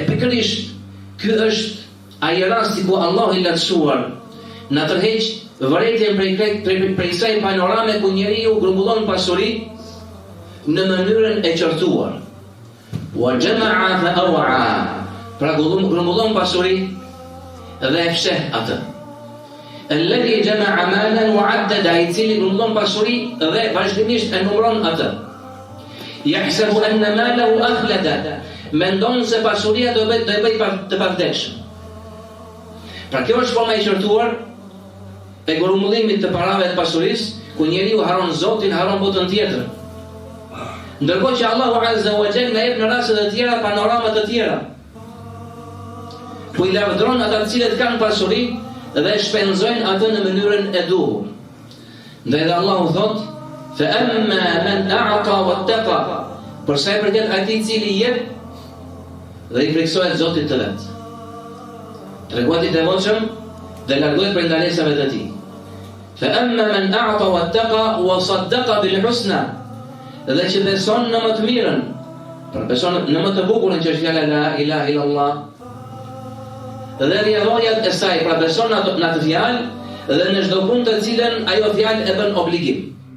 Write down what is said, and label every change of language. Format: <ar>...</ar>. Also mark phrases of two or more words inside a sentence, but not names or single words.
<sq>Pikërisht ky është ai rasti ku Allahu i lartësuar na tërheq vërejtjen prej kësaj panorame ku njeriu grumbullon pasuri në mënyrën e qortuar.</sq> <ar>وجمع فأوعى.</ar> <sq>Pra grumbullon pasuri dhe e fsheh atë.</sq> <ar>الذي جمع مالا وعدده,</ar> <sq>i cili grumbullon pasuri dhe vazhdimisht e numëron atë.</sq> <ar>يحسب أن ماله أخلده,</ar> <sq>mendon se pasuria do bëj të pavdekshëm. Pra kjo është forma e qortuar e grumbullimit të parave të pasurisë, ku njeriu haron Zotin, haron botën tjetër. Ndërkohë që Allahu</sq> <ar>عز وجل</ar> <sq>na jep në raste të tjera panorama të tjera, ku i lavdron ata të cilët kanë pasuri dhe shpenzojnë atë në mënyrën e duhur. Dhe edhe Allahu thot:</sq> <ar>"فأما من أعطى واتقى",</ar> <sq>për sa i përket atij i cili jep dhe i friksohet Zotit të vet. Treguat i devotshëm dhe largohet prej ndalesave të tij.</sq> <ar>فأما من أعطى واتقى وصدق بالحسنى,</ar> <sq>dhe që beson në më të mirën, për beson në më të bukurën që është fjala</sq> <ar>لا إله إلا الله,</ar> <sq>dhe rrjedhojat e saj, pra beson në atë fjalë dhe në çdo punë të cilën ajo fjalë e bën obligim.</sq>